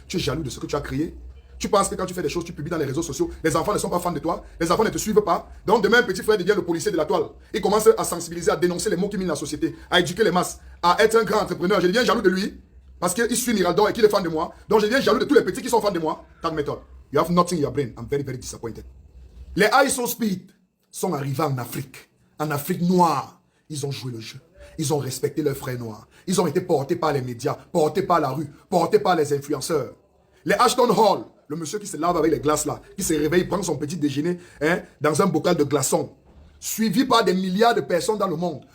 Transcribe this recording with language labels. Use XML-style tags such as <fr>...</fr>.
<fr>Tu es jaloux de ce que tu as créé? Tu penses que quand tu fais des choses, tu publies dans les réseaux sociaux, les enfants ne sont pas fans de toi, les enfants ne te suivent pas. Donc demain, un petit frère devient le policier de la toile. Il commence à sensibiliser, à dénoncer les mots qui minent la société, à éduquer les masses, à être un grand entrepreneur. Je deviens jaloux de lui. Parce qu'il suit Miraldor et qu'il est fan de moi. Donc je deviens jaloux de tous les petits qui sont fans de moi. Tag méthode.</fr> <en>You have nothing in your brain. I'm very, very disappointed.</en> <fr>Les ISO Speed sont arrivés en Afrique. En Afrique noire. Ils ont joué le jeu. Ils ont respecté leurs frères noirs. Ils ont été portés par les médias, portés par la rue, portés par les influenceurs. Les Ashton Hall, le monsieur qui se lave avec les glaces là, qui se réveille, il prend son petit déjeuner dans un bocal de glaçons, suivi par des milliards de personnes dans le monde.</fr>